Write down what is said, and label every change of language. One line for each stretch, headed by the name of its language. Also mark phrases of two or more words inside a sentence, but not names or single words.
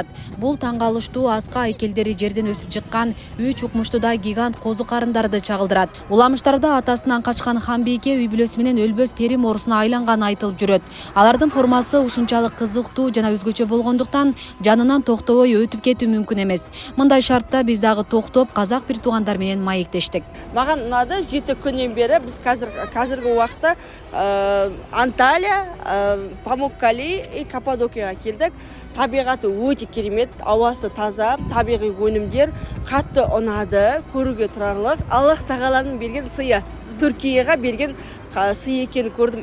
Kyrgyz: Бул таң калыштуу аска айкелдери жерден өсүп чыккан үч укмуштуудай гигант козу карындарды чагылдырат. Уламыштарда атасынан качкан Ханбийке үй бүлөсү менен өлбөс пери морусуна айланганы айтылып жүрөт. Алардын формасы ушунчалык кызыктуу жана өзгөчө болгондуктан жанынан токтобой өтүп кетүү мүмкүн эмес. Мындай шартта биз дагы токтоп казак бир туугандар менен маектештик.
Kazakh: Маған ұнады, 7 күннен бері біз қазіргі уақытта Анталия, Памуккали и Каппадокияға келдік. Табиғаты өте керемет, ауасы таза, табиғи өнімдер қатты ұнады, көруге тұрарлық. Аллах тағаланың берген сыйы, Түркияға берген сый екенін көрдім.